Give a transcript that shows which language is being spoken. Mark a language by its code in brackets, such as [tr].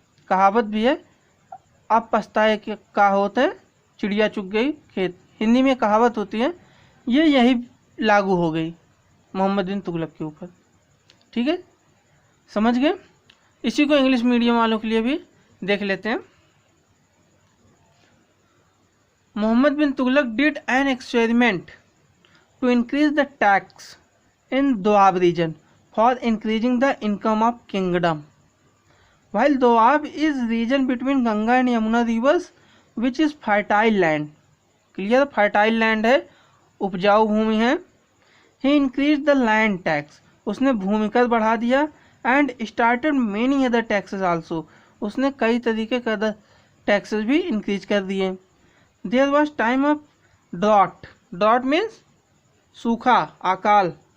[hi] कहावत भी है, अब पछताए कि का होता है, चिड़िया चुग गई खेत, हिंदी में कहावत होती है, ये यही लागू हो गई मोहम्मद बिन तुगलक के ऊपर, ठीक है। समझ गए। इसी को इंग्लिश मीडियम वालों के लिए भी देख लेते हैं। [en] Muhammad bin Tughlaq did an experiment to increase the tax in Doab region for increasing the income of kingdom. While Doab is region between Ganga and Yamuna rivers, which is fertile land. Clear, fertile land [hi] है, उपजाऊ भूमि है. [en] He increased the land tax. [hi] उसने भूमि कर बढ़ा दिया. [en] And started many other taxes also. [hi] उसने कई तरीके के टैक्सेस भी इंक्रीज कर दिए. [en] There was time of drought. Drought means सूखा, अकाल.